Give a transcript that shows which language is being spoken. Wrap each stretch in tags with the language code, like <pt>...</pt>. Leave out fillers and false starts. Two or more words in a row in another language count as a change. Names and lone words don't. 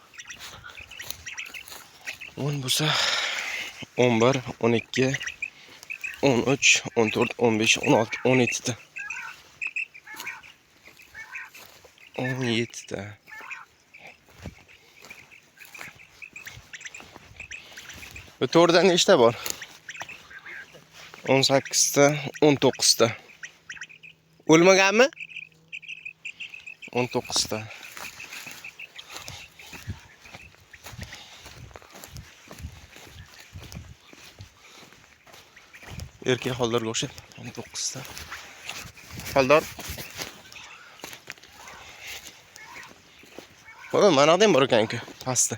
<uz>10 bo'lsa 11, 12, 13, 14, 15, 16, 17 ta. 17 ta. Bu to'rda nechta bor? 18 ta, 19 ta. O'lmaganmi? 19 ta. Erkek holdorga o'xshab 19 ta. Holdor. Mana mana bor ekan-ku, pastda.</uz>